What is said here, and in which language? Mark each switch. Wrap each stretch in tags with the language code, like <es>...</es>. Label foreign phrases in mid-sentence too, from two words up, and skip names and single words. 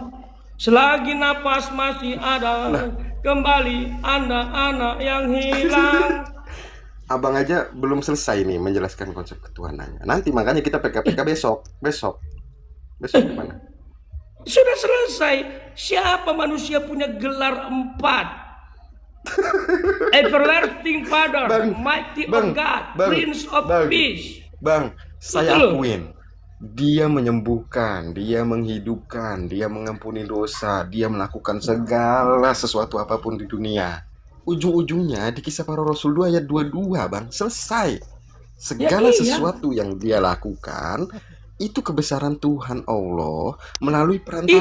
<id>Selagi napas masih ada, kembali Anda anak yang hilang. Abang aja belum selesai nih menjelaskan konsep ketuhanannya. Nanti makanya kita PKPK besok gimana? Sudah selesai. Siapa manusia punya gelar 4?</id> <en>Everlasting Father,</en> <id>Bang,</id> <en>Mighty</en> <id>Bang,</id> <en>God,</en> <id>Bang,</id> <en>Prince of</en> <id>Bang.</id> <en>Peace.</en> <id>Bang, saya Betul. akuin. Dia menyembuhkan, dia menghidupkan, dia mengampuni dosa, dia melakukan segala sesuatu apapun di dunia. Ujung-ujungnya di Kisah Para Rasul 2 ayat 22 Bang, selesai. Segala Ya, iya. sesuatu yang dia lakukan itu kebesaran Tuhan Allah melalui perantara</id>